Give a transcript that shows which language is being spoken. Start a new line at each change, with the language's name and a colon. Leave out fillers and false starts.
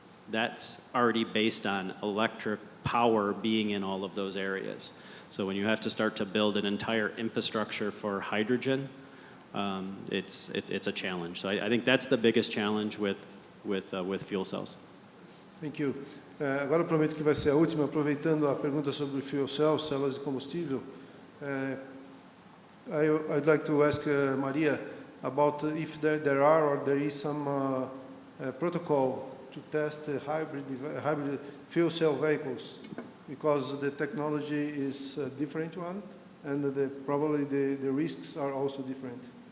English: That's already based on electric power being in all of those areas. So when you have to start to build an entire infrastructure for hydrogen, it's a challenge. So I think that's the biggest challenge with fuel cells. Thank you.
Portuguese: Agora eu prometo que vai ser a última, aproveitando a pergunta sobre fuel cells, células de combustível.
English: I'd like to ask Maria about if there are or there is some protocol to test hybrid fuel cell vehicles, because the technology is a different one, and probably the risks are also different.